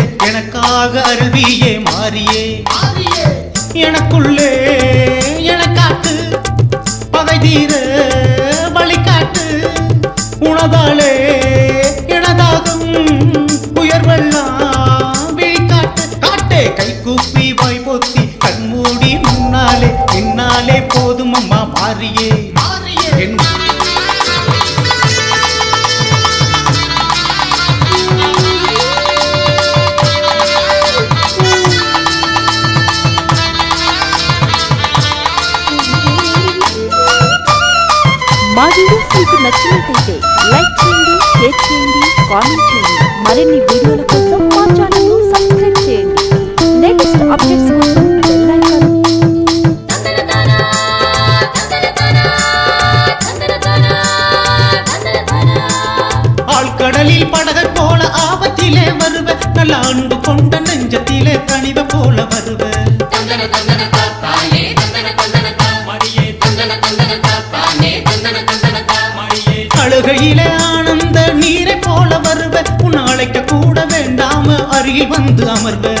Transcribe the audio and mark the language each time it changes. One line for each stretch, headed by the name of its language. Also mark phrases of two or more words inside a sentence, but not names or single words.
Tamil: எனக்காக அருவியே மாறியே எனக்குள்ளே எனக்காட்டு பகை தீர வழிகாட்டு உனதாலே எனதாகும் உயர்வெல்லாம் விழிகாட்டு காட்டே கை கூப்பி வாய் பொத்தி கண்மூடி முன்னாலே பின்னாலே போதும் அம்மா மாறியே என்
Telugu: మా వీడియోస్ మీకు నచ్చినట్లయితే లైక్ చేయండి, షేర్ చేయండి, కామెంట్ చేయండి. మరిన్ని వీడియోల కోసం మా ఛానల్ ను సబ్స్క్రైబ్ చేయండి.
English: next updates
Telugu: కోసం
English: bell icon
Tamil: ஆழ்கடலில் படகை போல ஆபத்திலே வருவ நல்ல அன்பு கொண்ட நெஞ்சத்திலே கனிவ போல வருவ அழுகையிலே ஆனந்த நீரை போல வருவ உன் அழைக்க கூட வேண்டாம அருகில் வந்து அமர்வ